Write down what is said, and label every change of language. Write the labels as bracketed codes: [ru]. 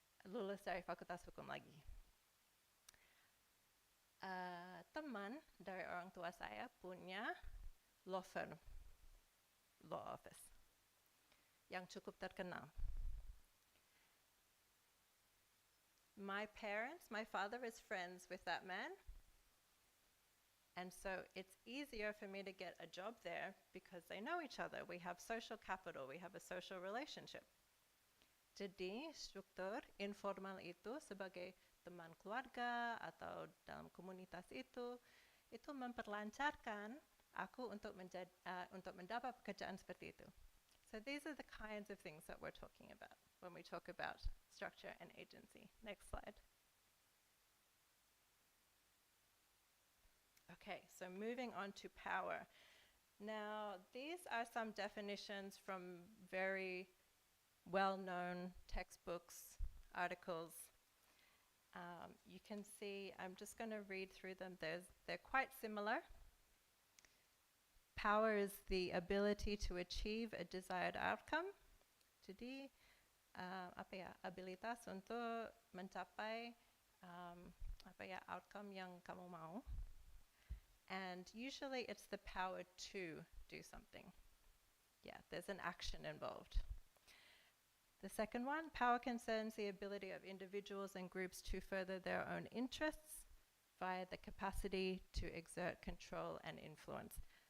[id] Lulus dari Fakultas Hukum lagi. Teman dari orang tua saya punya law firm, law office, yang cukup terkenal. [en] My father is friends with that man, and so it's easier for me to get a job there because they know each other. We have social capital, we have a social relationship. [id] Jadi struktur informal itu sebagai teman keluarga atau dalam komunitas itu memperlancarkan aku untuk mendapat pekerjaan seperti itu. [en] So these are the kinds of things that we're talking about. when we talk about structure and agency. Next slide. Okay, so moving on to power. Now, these are some definitions from very well-known textbooks, articles. You can see, I'm just going to read through them. They're quite similar. Power is the ability to achieve a desired outcome. [id] Jadi, abilitas untuk mencapai outcome yang kamu mau. [en] And usually it's the power to do something. Yeah, there's an action involved. The second one, power concerns the ability of individuals and groups to further their own interests via the capacity to exert control and influence.